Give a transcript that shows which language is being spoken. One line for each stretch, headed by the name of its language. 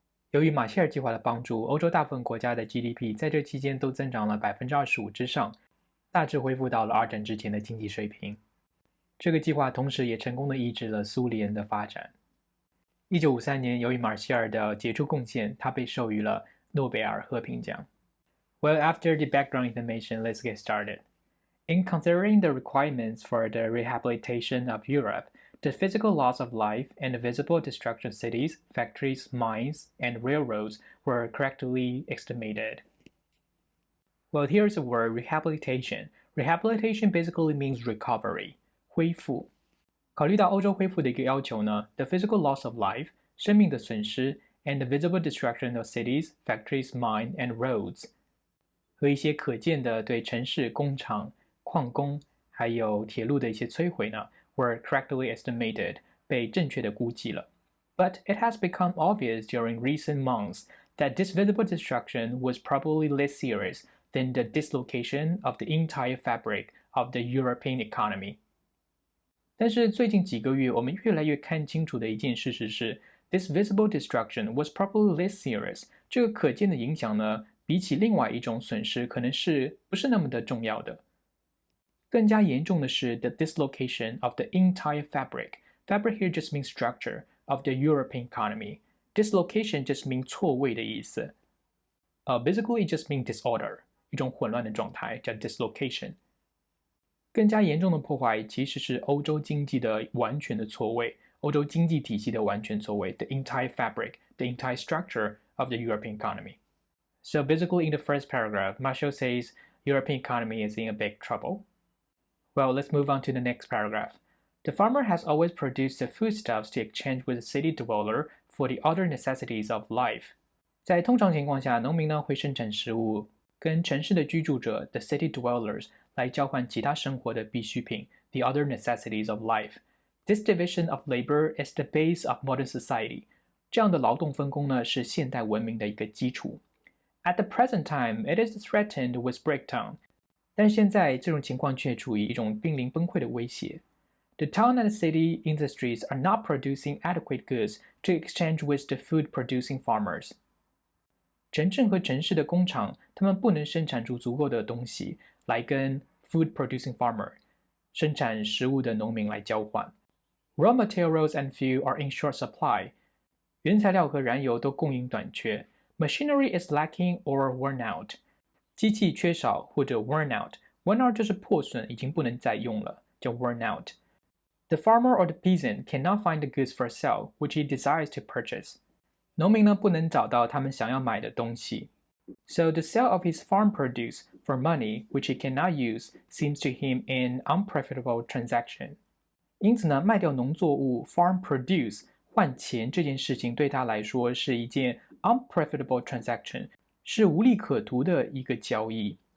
Chinese: 由于马歇尔计划的帮助，欧洲大部分国家的 GDP 在这期间都增长了25%之上，大致恢复到了二战之前的经济水平。这个计划同时也成功地抑制了苏联的发展。1953年，由于马歇尔的杰出贡献，他被授予了诺贝尔和平奖。
English: Well, after the background information, let's get started. In considering the requirements for the rehabilitation of Europe, the physical loss of life and the visible destruction of cities, factories, mines, and railroads were correctly estimated. Well, here's the word rehabilitation. Rehabilitation basically means recovery,
Chinese: 恢复。考虑到欧洲恢复的一个要求呢 ，
English: the physical loss of life
Chinese: 生命的损失
English: and the visible destruction of cities, factories, mines, and roads
Chinese: 和一些可见的对城市、工厂、矿工还有铁路的一些摧毁呢
English: were correctly estimated
Chinese: 被正确的估计了。
English: But it has become obvious during recent months that this visible destruction was probably less serious than the dislocation of the entire fabric of the European economy.
Chinese: 但是最近几个月，我们越来越看清楚的一件事实是 ，
English: this visible destruction was probably less serious。
Chinese: 这个可见的影响呢，比起另外一种损失，可能是不是那么的重要的。更加严重的是
English: the dislocation of the entire fabric. Fabric here just means structure of the European economy. Dislocation just means
Chinese: 错位的意思。
English: Basically just means disorder，
Chinese: 一种混乱的状态叫
English: dislocation。
Chinese: 更加严重的破坏其实是欧洲经济的完全的错位，欧洲经济体系的完全错位
English: the entire fabric, the entire structure of the European economy. So basically in the first paragraph, Marshall says European economy is in a big trouble. Well, let's move on to the next paragraph. The farmer has always produced the foodstuffs to exchange with the city dweller for the other necessities of life.
Chinese: 在通常情况下，农民呢会生产食物，跟城市的居住者
English: the city dwellers
Chinese: 来交换其他生活的必需品
English: the other necessities of life. This division of labor is the base of modern society.
Chinese: 这样的劳动分工呢是现代文明的一个基础。
English: At the present time, it is threatened with breakdown.
Chinese: 但现在这种情况却处于一种濒临崩溃的威胁。
English: The town and city industries are not producing adequate goods to exchange with the food-producing farmers.
Chinese: 城镇和城市的工厂，他们不能生产出足够的东西来跟
English: food-producing farmer
Chinese: 生产食物的农民来交换。
English: Raw materials and fuel are in short supply.
Chinese: 原材料和燃油都供应短缺。
English: Machinery is lacking or worn out.
Chinese: 机器缺少或者
English: worn out. Worn out
Chinese: 就是破损，已经不能再用了，叫
English: worn out. The farmer or the peasant cannot find the goods for sale, which he desires to purchase.
Chinese: 农民呢不能找到他们想要买的东西。
English: So the sale of his farm produce for money, which he cannot use, seems to him an unprofitable transaction.
Chinese: 因此呢，卖掉农作物
English: farm produce
Chinese: 换钱这件事情对他来说是一件
English: unprofitable transaction，
Chinese: 是无利可图的一个交易。